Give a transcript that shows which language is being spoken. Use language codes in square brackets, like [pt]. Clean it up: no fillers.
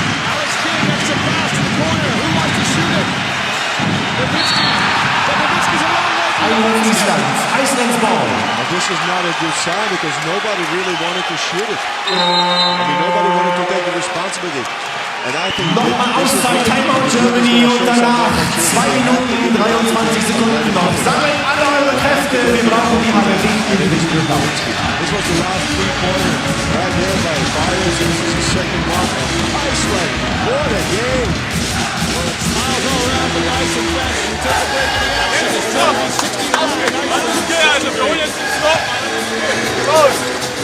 [en] Alex King gets a pass to the corner. Who wants to shoot it? Nowitzki. But Nowitzki's a long way from the basket. Iceland's ball. But this is not a good sign because nobody really wanted to shoot it. I mean, nobody wanted to take the responsibility. And I think [de] Nochmal Auszeit, [en] Timeout Germany [de] und danach 2 Minuten 23 Sekunden noch. Sammelt alle eure Kräfte, wir brauchen die Halle nicht in den Spielplan. [en] this was the last 3-pointer right there by Byers. This is the second one. Iceland, what a game. Smiles all around the Iceland fans. We took a break in the action. It's Germany 69.